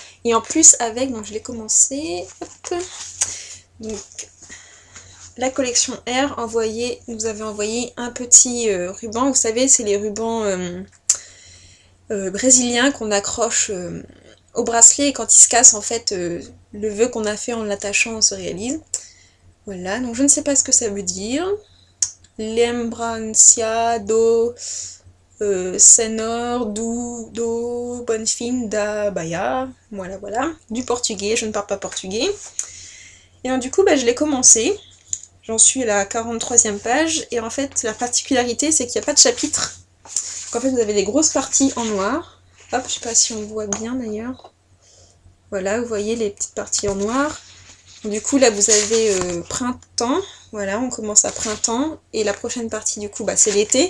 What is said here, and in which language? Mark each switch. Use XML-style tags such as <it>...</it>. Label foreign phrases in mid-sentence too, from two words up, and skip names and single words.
<fr>Et en plus avec, donc je l'ai commencé, hop, donc la collection R nous avait envoyé un petit ruban, vous savez c'est les rubans brésiliens qu'on accroche au bracelet et quand il se casse en fait le vœu qu'on a fait en l'attachant se réalise. Voilà, donc je ne sais pas ce que ça veut dire.</fr> <pt>Lembrança do Senhor do Bonfim da Bahia,</pt> <fr>voilà, du portugais, je ne parle pas portugais. Et donc du coup, je l'ai commencé, j'en suis à la 43e page, et en fait, la particularité, c'est qu'il n'y a pas de chapitre. Donc en fait, vous avez des grosses parties en noir. Hop, je sais pas si on voit bien d'ailleurs. Voilà, vous voyez les petites parties en noir. Donc, du coup, là, vous avez printemps, voilà, on commence à printemps, et la prochaine partie, du coup, c'est l'été.</fr>